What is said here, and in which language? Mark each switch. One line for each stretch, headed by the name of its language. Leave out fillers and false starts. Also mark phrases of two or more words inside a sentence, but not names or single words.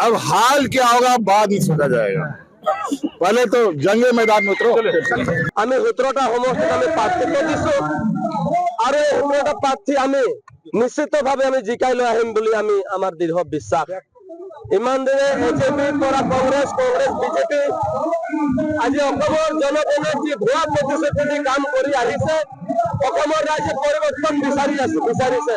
Hindi: अब हाल क्या होगा बाद में सोचा जाएगा, पहले तो जंगे मैदान में उतरो।
Assamese: আমি 17টা সমষ্টিত আমি প্ৰাৰ্থিত্ব দিছো আৰু এই 17টা প্ৰাৰ্থী আমি নিশ্চিতভাৱে আমি জিকাই লৈ আহিম বুলি আমি আমাৰ দৃঢ় বিশ্বাস। ইমান দিনে এজেপিৰ পৰা কংগ্ৰেছ বিজেপি আজি অসমৰ জনগণৰ যি ভুৱা প্ৰতিশ্ৰুতি দি কাম কৰি আহিছে, অসমৰ ৰাইজে পৰিৱৰ্তন বিচাৰিছে।